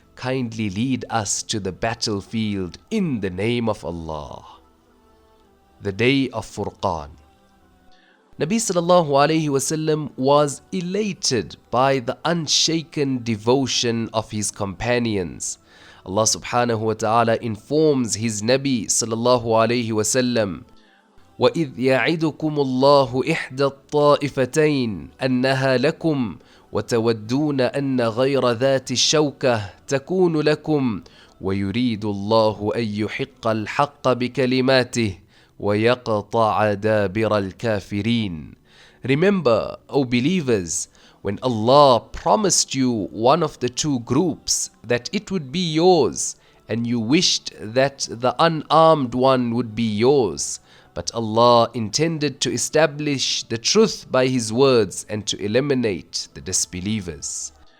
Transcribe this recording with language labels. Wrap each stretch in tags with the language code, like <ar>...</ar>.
<en>Kindly lead us to the battlefield in the name of Allah. The day of Furqan. Nabi sallallahu alayhi wasallam was elated by the unshaken devotion of his companions.</en> <ar>Allah subhanahu wa ta'ala</ar> <en>informs his</en> <ar>Nabi sallallahu alayhi wasallam, وَإِذْ يَعِدُكُمُ اللَّهُ إِحْدَى الطَّائِفَتَيْنِ أَنَّهَا لَكُمْ وتودون أن غير ذات الشوكة تكون لكم ويريد الله أن يحق الحق بكلماته ويقطع دابر الكافرين.</ar> <en>Remember, O believers, when Allah promised you one of the two groups that it would be yours, and you wished that the unarmed one would be yours, but Allah intended to establish the truth by His words and to eliminate the disbelievers.</en>